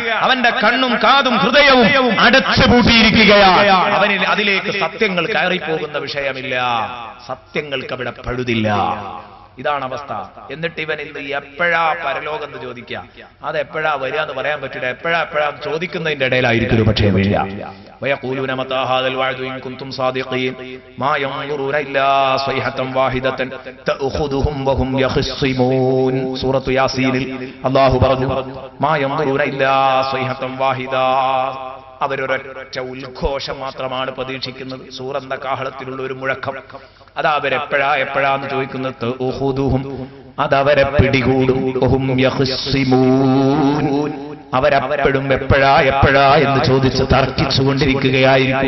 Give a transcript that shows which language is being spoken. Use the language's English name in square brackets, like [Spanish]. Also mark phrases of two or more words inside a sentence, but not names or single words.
[Malayalam] അവന്റെ കണ്ണും കാതും ഹൃദയവും അടച്ചുപൂട്ടിയിരിക്കുകയാണ്. അവനിൽ അതിലേക്ക് സത്യങ്ങൾ കയറിപ്പോകുന്ന വിഷയമില്ല, സത്യങ്ങൾക്ക് അവിടെ പഴുതില്ല. ഇതാണ് അവസ്ഥ. എന്നിട്ട് ഇവൻ ഇന്ന് എപ്പോഴാ പരലോകം എന്ന് ചോദിക്കുക. അത് എപ്പോഴാ വരിക എന്ന് പറയാൻ പറ്റില്ല. എപ്പോഴാ ചോദിക്കുന്നതിന്റെ ഇടയിലായിരിക്കും പക്ഷേ വരിക. [Arabic] ويقولون متى هذا الوعد إن كنتم صادقين ما ينظرون إلا صيحة واحدة تأخذهم وهم يخصمون. سورة ياسين الله പറഞ്ഞു ما ينظرون إلا صيحة واحدة. [Malayalam] അവരൊരൊറ്റ ഉദ്ഘോഷം മാത്രമാണ് പ്രതീക്ഷിക്കുന്നത്. സൂറന്ന കാഹളത്തിലുള്ള ഒരു മുഴക്കം. അത് അവരെപ്പോഴാന്ന് ചോദിക്കുന്നത്. അതവരെ പിടികൂടും. അവരപ്പോഴും എപ്പോഴാ എന്ന് ചോദിച്ച് തർക്കിച്ചുകൊണ്ടിരിക്കുകയായിരിക്കും.